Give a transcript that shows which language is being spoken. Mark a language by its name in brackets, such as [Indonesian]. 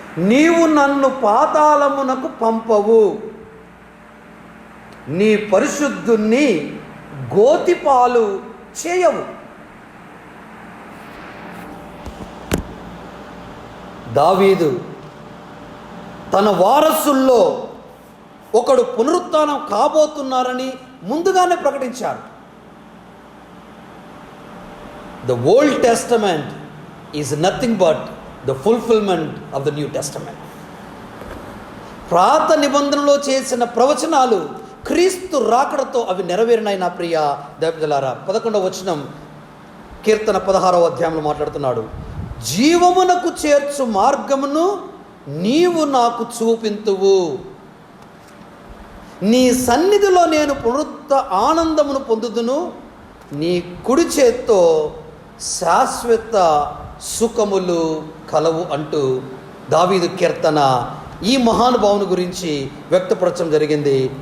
[Telugu] నీవు నన్ను పాతాళమునకు పంపవు, నీ పరిశుద్ధుణ్ణి గోతిపాలు చేయవు. దావీదు తన వారసుల్లో ఒకడు పునరుత్థానం కాబోతున్నారని ముందుగానే ప్రకటించారు. [English] The Old Testament is nothing but the fulfillment of the New Testament. [Telugu] పాత నిబంధనలో చేసిన ప్రవచనాలు క్రీస్తు రాకడతో అవి నెరవేరినాయి. నా ప్రియ దైవజలారా, 11వ వచనం కీర్తన 16వ అధ్యాయంలో మాట్లాడుతున్నాడు. జీవమునకు చేర్చు మార్గమును నీవు నాకు చూపింతువు, నీ సన్నిధిలో నేను ఆనందమును పొందుదును, నీ కుడి చేత్తో శాశ్వత సుఖములు కలవు అంటూ దావీదు కీర్తన ఈ మహానుభావుని గురించి వ్యక్తపరచడం జరిగింది.